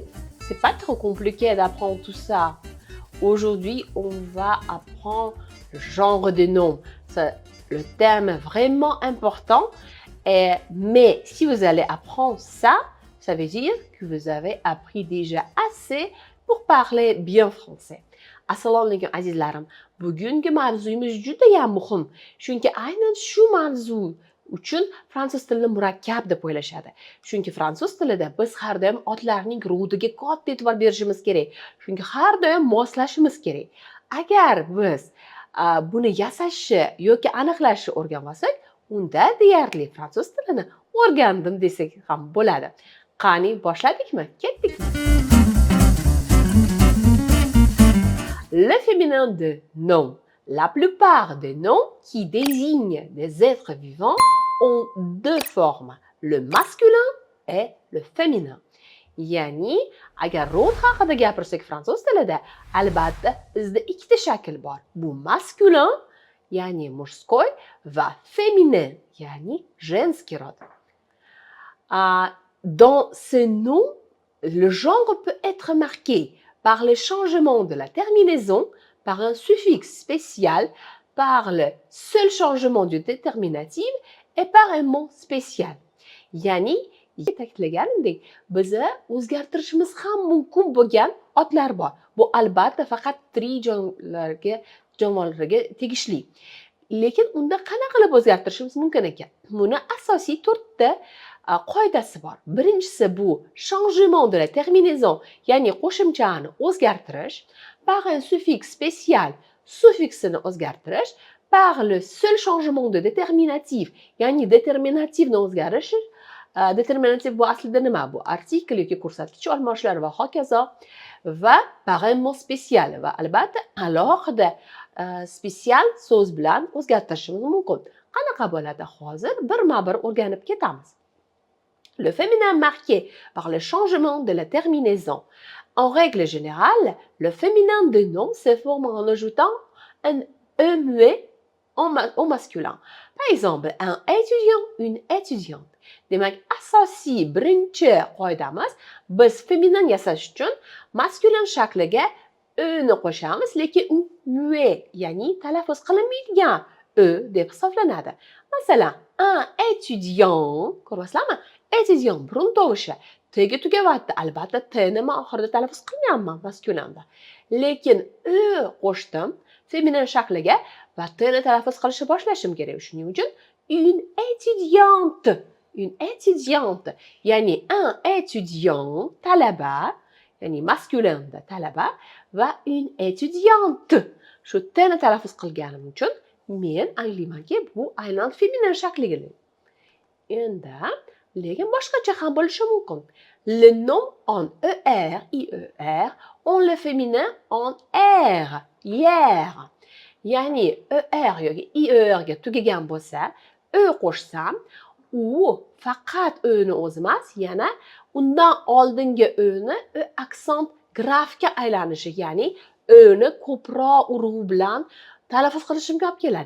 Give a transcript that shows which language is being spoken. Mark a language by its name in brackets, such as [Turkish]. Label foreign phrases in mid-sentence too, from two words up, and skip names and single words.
[French] C'est pas trop compliqué d'apprendre tout ça. Aujourd'hui, on va apprendre le genre de noms. Le thème est vraiment important. Mais si vous allez apprendre ça, ça veut dire que vous avez appris déjà assez pour parler bien français. [Uzbek] Assalomu alaykum azizlarim. Bugungi mavzuyimiz juda ham muhim. Chunki aynan shu mavzu uchun fransuz tilini murakkab deb o'ylashadi. Chunki fransuz tilida biz har doim otlarning rudiga katta e'tibor berishimiz kerak. Chunki har doim moslashimiz kerak. Agar biz buni yasashni yoki aniqlashni o'rganmasak, unda deyarli fransuz tilini o'rgandim desak ham bo'ladi. Qani, boshladikmi? Ketdikmi? [French] Le féminin de nom. La plupart des noms qui désignent des êtres vivants ont deux formes, le masculin et le féminin. [Uzbek] Ya'ni, agar rod haqida gapirsak fransuz tilida, albatta bizda ikkita shakl bor. Bu masculin, ya'ni mужской, va féminin, ya'ni женский rod. [French] Dans ce nom, le genre peut être marqué par le changement de la terminaison, par un suffixe spécial, par le seul changement du déterminatif et par un mot spécial. [Uzbek] Yani, ta'kidlaganimdek, bizni o'zgartirishimiz ham mumkin bo'lgan otlar bor. Bu albatta faqat tirik jonivorlarga tegishli. Lekin unda qanaqa qilib o'zgartirishimiz mumkin ekan? Buni asosiy 4 ta qoidasi bor. Birinchisi bu [French] changement de la terminaison, [Uzbek] ya'ni qo'shimchani o'zgartirish, [French] par un suffixe spécial, [Uzbek] suffixini o'zgartirish, [French] par le seul changement de déterminatif, [Uzbek] ya'ni determinativni o'zgarish. Determinativ bu aslida nima? Bu artikl yoki ko'rsatkich almashlar va hokazo, va [French] par un mot spécial [Uzbek] va albatta alohida spesial so'z bilan o'zgartirishimiz mumkin. Qanaqa bo'ladi? Hozir birma-bir o'rganib ketamiz. [French] Le féminin marqué par le changement de la terminaison. En règle générale, le féminin de nom se forme en ajoutant un E muet au masculin. Par exemple, un étudiant, une étudiante. [Uzbek] Demak, asosiy birinchi qoidamiz, biz feminin yasash uchun maskulin shakliga o'ni qo'shamiz, lekin u muet, ya'ni talaffuz qilinmaydigan o deb hisoblanadi. Masalan, [French] un étudiant, [Uzbek] ko'ryapsizlarmi? Étudiant burun tovushi t'ga tugayapti. Albatta t'ni men oxirida talaffuz qilganman maskulinda. Lekin o qo'shdim feminin shakliga va t'ni talaffuz qilishni boshlashim kerak. Shuning uchun [French] une étudiante, ya'ni un étudiant, [Uzbek] talaba, ya'ni maskulinda talaba va [French] une étudiante. [Uzbek] Shu t'ni talaffuz qilganim uchun men anglaymanki bu aynan feminin shakliga. Endi lekin boshqacha ham bo'lishi mumkin. [French] Le nom en ER, IER, on le féminin en R, hier. [Uzbek] Ya'ni ER yoki IER ga tugagan bo'lsa, E qo'shsam, u faqat O'ni o'zi emas, yana undan oldingi O'ni aksent grafga aylanishi, ya'ni O'ni ko'proq urg'u bilan talaffuz qilishimga olib keladi.